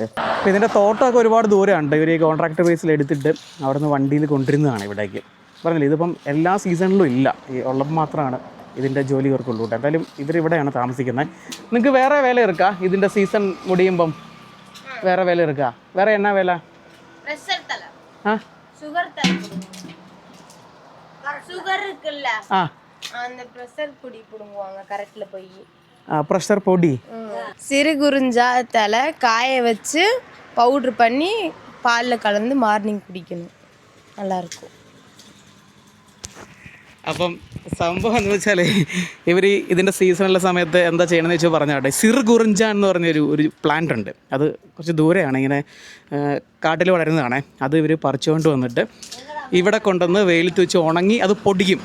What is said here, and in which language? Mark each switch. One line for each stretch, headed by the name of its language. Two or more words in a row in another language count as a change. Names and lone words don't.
Malayalam: അപ്പോൾ ഇതിൻ്റെ തോട്ടമൊക്കെ ഒരുപാട് ദൂരമുണ്ട്. ഇവർ ഈ
English: contract basis
Malayalam: എടുത്തിട്ട് അവിടെ നിന്ന് വണ്ടിയിൽ കൊണ്ടിരുന്നതാണ് ഇവിടേക്ക്. പറഞ്ഞില്ലേ, ഇതിപ്പം എല്ലാ സീസണിലും ഇല്ല, ഈ ഉള്ളപ്പോൾ മാത്രമാണ് ഇതിൻ്റെ ജോലി ഇവർക്കുള്ളൂ കേട്ടോ. എന്തായാലും ഇവരിവിടെയാണ് താമസിക്കുന്നത്. നിങ്ങൾക്ക് വേറെ വില ഇറക്കാം, ഇതിൻ്റെ സീസൺ മുടിയുമ്പം വേറെ വില ഇറക്കാം. വേറെ എന്നാ വില?
Tamil: ப்ரெஷர் பொடி சிறு குறிஞ்சா தலை காய வச்சு பவுட்ரு பண்ணி பாலில் கலந்து மார்னிங் குடிக்கணும், நல்லாயிருக்கும்.
Malayalam: അപ്പം സംഭവം എന്ന് വെച്ചാൽ ഇവർ ഇതിൻ്റെ സീസണുള്ള സമയത്ത് എന്താ ചെയ്യണമെന്ന് വെച്ചാൽ പറഞ്ഞാട്ടെ, സിർ കുറിഞ്ച എന്ന് പറഞ്ഞൊരു പ്ലാന്റ് ഉണ്ട്. അത് കുറച്ച് ദൂരെയാണ്, ഇങ്ങനെ കാട്ടിൽ വളരുന്നതാണേ. അത് ഇവർ പറിച്ചുകൊണ്ട് വന്നിട്ട് ഇവിടെ കൊണ്ടുവന്ന് വെയിലത്ത് വെച്ച് ഉണങ്ങി അത് പൊടിക്കും.